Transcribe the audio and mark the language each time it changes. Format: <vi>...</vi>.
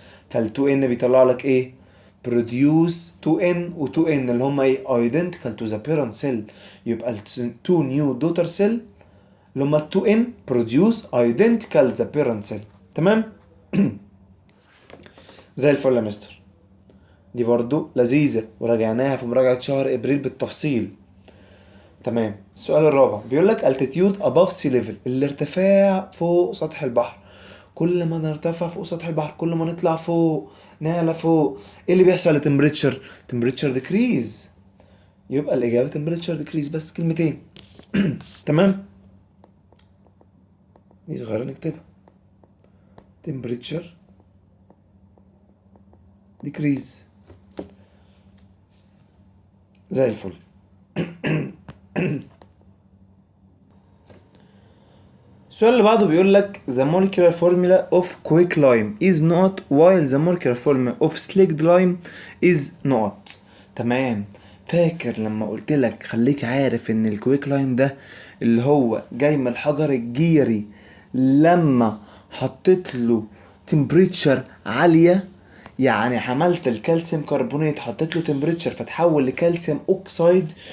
<ar>فال 2N بيطلع لك ايه؟ produce 2N و 2N اللي هما ايه؟</ar> <en>identical to the parent cell. يبقى ال 2 new daughter cell اللي هما 2N produce identical the parent cell.</en> <ar>تمام. زي الفل يا مستر. دي برضو لذيذة وراجعناها في مراجعة شهر ابريل بالتفصيل. تمام. السؤال الرابع بيقول لك</ar> <en>altitude above sea level،</en> <ar>الارتفاع فوق سطح البحر. كل ما نرتفع فوق سطح البحر كل ما نطلع فوق نعلى فوق، ايه اللي بيحصل لتمبريتشر؟ تمبريتشر ديكريز. يبقى الاجابه تمبريتشر ديكريز. بس كلمتين. تمام. دي صغيره نكتبها تمبريتشر ديكريز. زي الفل. السؤال اللي بعده بيقول لك</ar> <en>the molecular formula of quicklime is not while the molecular formula of slaked lime is not.</en> <ar>تمام. فاكر لما قلت لك خليك عارف ان الكويك لايم ده اللي هو جاي من الحجر الجيري لما حطيت له تمبريتشر عالية، يعني حملت الكالسيوم كربونات حطيت له تمبريتشر فتحول لكالسيوم اوكسايد.</ar>